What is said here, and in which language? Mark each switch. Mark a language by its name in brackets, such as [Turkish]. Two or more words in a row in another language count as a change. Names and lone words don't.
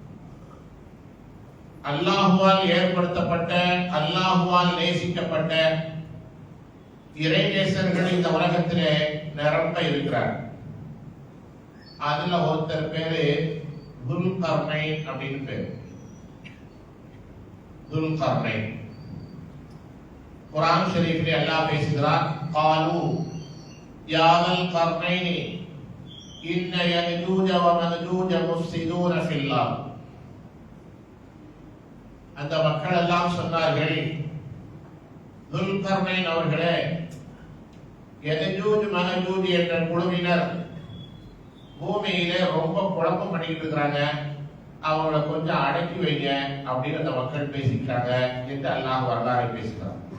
[Tamil] அல்லாஹுவால் ஏற்படுத்தப்பட்ட, அல்லாஹுவால் நேசிக்கப்பட்ட இறைநேசர்கள் இந்த உலகத்திலே நிரம்ப இருக்கிறார். அதுல ஒருத்தர் பேரு துல்கர்னைன் அப்படின்னு பேரு. துல்கர்னைன் குர்ஆன் ஷரீஃபிலே அல்லாஹ் பேசுகிறார்: [Arabic] قالوا يا ذا القرنين إن يأجوج ومأجوج مفسدون في الأرض. [Tamil] அந்த மக்கள் எல்லாம் சொன்னார்கள், துல்கர்னைன் அவர்களே, யஜூஜ் மஅஜூஜ் என்ற குழுவினர் பூமியிலே ரொம்ப குழப்பம் பண்ணிட்டு இருக்கிறாங்க, அவங்கள கொஞ்சம் அடக்கி வைங்க அப்படின்னு அந்த மக்கள் பேசிக்கிறாங்க என்று அல்லாஹ் வரலாறு பேசுகிறார்.